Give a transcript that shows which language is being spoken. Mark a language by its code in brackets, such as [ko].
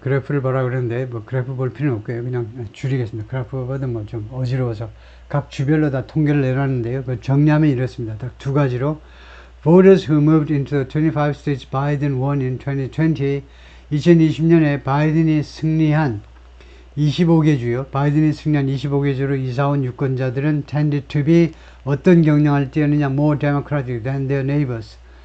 [ko] 그래프를 보라 그러는데 뭐 그래프 볼 필요는 없고요. 그냥 줄이겠습니다. 그래프 보다 뭐 좀 어지러워서 각 주별로 다 통계를 내놨는데요. 그 정리하면 이렇습니다. 딱 두 가지로 [en] voters who moved into the 25 states Biden won in 2020. [ko] 2020년에 바이든이 승리한 25개 주요, 바이든이 승리한 25개 주로 이사온 유권자들은 [en] tended to be [ko] 어떤 경향을 띠었느냐, [en] more democratic than their neighbors.